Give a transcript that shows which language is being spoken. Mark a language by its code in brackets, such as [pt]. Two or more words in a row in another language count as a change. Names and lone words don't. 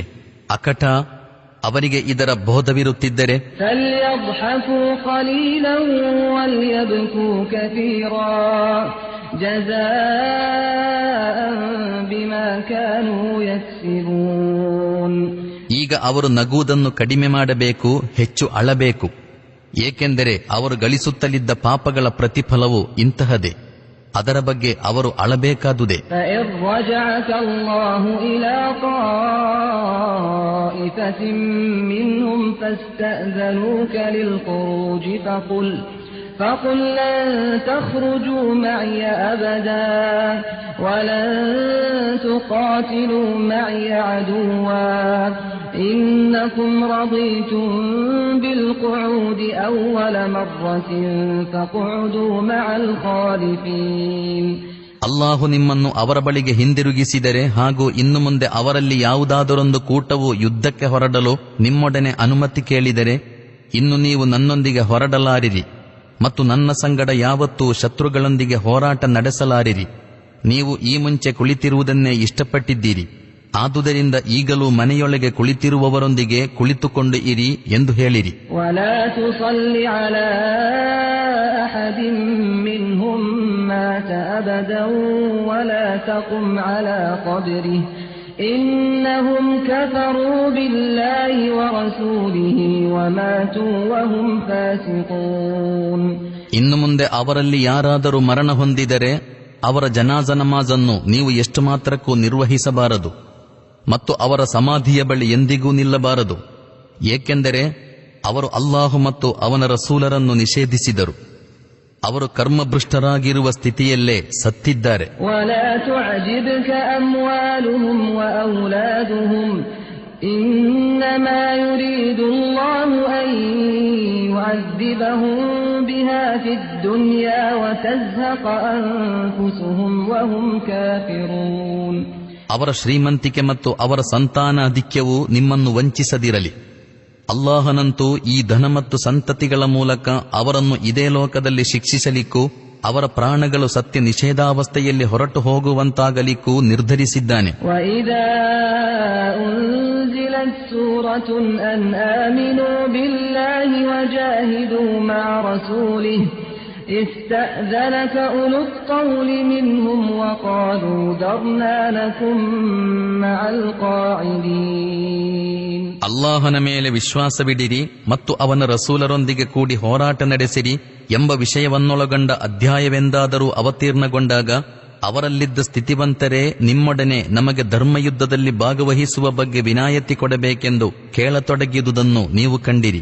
[kn] ಅಕಟ ಅವರಿಗೆ ಇದರ ಬೋಧವಿರುತ್ತಿದ್ದರೆ ಈಗ ಅವರು ನಗುವುದನ್ನು ಕಡಿಮೆ ಮಾಡಬೇಕು, ಹೆಚ್ಚು ಅಳಬೇಕು. ಏಕೆಂದರೆ ಅವರು ಗಳಿಸುತ್ತಲಿದ್ದ ಪಾಪಗಳ ಪ್ರತಿಫಲವು ಇಂತಹದೇ. ಅದರ ಬಗ್ಗೆ ಅವರು ಅಳಬೇಕಾದುದೇ. [ar] فإن رجعك الله إلى طائفة منهم فاستأذنوك للخروج فقل لن تخرجوا معي أبدا ولن تقاتلوا معي عدوا إنكم رضيتم بالقعود أول مرة فاقعدوا مع الخالفين. [kn] ಅಲ್ಲಾಹು ನಿಮ್ಮನ್ನು ಅವರ ಬಳಿಗೆ ಹಿಂದಿರುಗಿಸಿದರೆ ಹಾಗೂ ಇನ್ನು ಮುಂದೆ ಅವರಲ್ಲಿ ಯಾವುದಾದರೊಂದು ಕೂಟವು ಯುದ್ಧಕ್ಕೆ ಹೊರಡಲು ನಿಮ್ಮೊಡನೆ ಅನುಮತಿ ಕೇಳಿದರೆ ಇನ್ನು ನೀವು ನನ್ನೊಂದಿಗೆ ಹೊರಡಲಾರಿರಿ ಮತ್ತು ನನ್ನ ಸಂಗಡ ಯಾವತ್ತೂ ಶತ್ರುಗಳೊಂದಿಗೆ ಹೋರಾಟ ನಡೆಸಲಾರಿರಿ. ನೀವು ಈ ಮುಂಚೆ ಕುಳಿತಿರುವುದನ್ನೇ ಇಷ್ಟಪಟ್ಟಿದ್ದೀರಿ, ಆದುದರಿಂದ ಈಗಲೂ ಮನೆಯೊಳಗೆ ಕುಳಿತಿರುವವರೊಂದಿಗೆ ಕುಳಿತುಕೊಂಡು ಇರಿ ಎಂದು ಹೇಳಿರಿ. [ar] ولا تصل على أحد منهم مات أبدا ولا تقم على قبره إنهم كفروا بالله ورسوله وماتوا وهم فاسقون. [kn] ಇನ್ನು ಮುಂದೆ ಅವರಲ್ಲಿ ಯಾರಾದರೂ ಮರಣ ಹೊಂದಿದರೆ ಅವರ ಜನಾಜ ನಮಾಜನ್ನು ನೀವು ಎಷ್ಟು ಮಾತ್ರಕ್ಕೂ ನಿರ್ವಹಿಸಬಾರದು ಮತ್ತು ಅವರ ಸಮಾಧಿಯ ಬಳಿ ಎಂದಿಗೂ ನಿಲ್ಲಬಾರದು, ಏಕೆಂದರೆ ಅವರು ಅಲ್ಲಾಹು ಮತ್ತು ಅವನ ರಸೂಲರನ್ನು ನಿಷೇಧಿಸಿದರು. ಅವರು ಕರ್ಮಭ್ರಷ್ಟರಾಗಿರುವ ಸ್ಥಿತಿಯಲ್ಲೇ ಸತ್ತಿದ್ದಾರೆ. [ar] ولا تعجبك أموالهم وأولادهم إنما يريد الله أن يعذبهم بها في الدنيا وتزهق أنفسهم وهم كافرون. [kn] ಅವರ ಶ್ರೀಮಂತಿಕೆ ಮತ್ತು ಅವರ ಸಂತಾನಾಧಿಕ್ಯವು ನಿಮ್ಮನ್ನು ವಂಚಿಸದಿರಲಿ. ಅಲ್ಲಾಹನಂತೂ ಈ ಧನ ಮತ್ತು ಸಂತತಿಗಳ ಮೂಲಕ ಅವರನ್ನು ಇದೇ ಲೋಕದಲ್ಲಿ ಶಿಕ್ಷಿಸಲಿಕ್ಕೂ ಅವರ ಪ್ರಾಣಗಳು ಸತ್ಯ ನಿಷೇಧಾವಸ್ಥೆಯಲ್ಲಿ ಹೊರಟು ಹೋಗುವಂತಾಗಲಿಕ್ಕೂ ನಿರ್ಧರಿಸಿದ್ದಾನೆ. [ar] وَإِذَا أُنْزِلَتْ سُورَةٌ أَنْ آمِنُوا بِاللَّهِ وَجَاهِدُوا مَعَ رَسُولِهِ استأذنك أولو الطول منهم وقالوا ذرنا نكن مع القاعدين. [kn] ಅಲ್ಲಾಹನ ಮೇಲೆ ವಿಶ್ವಾಸವಿಡಿರಿ ಮತ್ತು ಅವನ ರಸೂಲರೊಂದಿಗೆ ಕೂಡಿ ಹೋರಾಟ ನಡೆಸಿರಿ ಎಂಬ ವಿಷಯವನ್ನೊಳಗೊಂಡ ಅಧ್ಯಾಯವೆಂದಾದರೂ ಅವತೀರ್ಣಗೊಂಡಾಗ ಅವರಲ್ಲಿದ್ದ ಸ್ಥಿತಿವಂತರೇ ನಿಮ್ಮೊಡನೆ ನಮಗೆ ಧರ್ಮಯುದ್ಧದಲ್ಲಿ ಭಾಗವಹಿಸುವ ಬಗ್ಗೆ ವಿನಾಯಿತಿ ಕೊಡಬೇಕೆಂದು ಕೇಳತೊಡಗಿದುದನ್ನು ನೀವು ಕಂಡಿರಿ.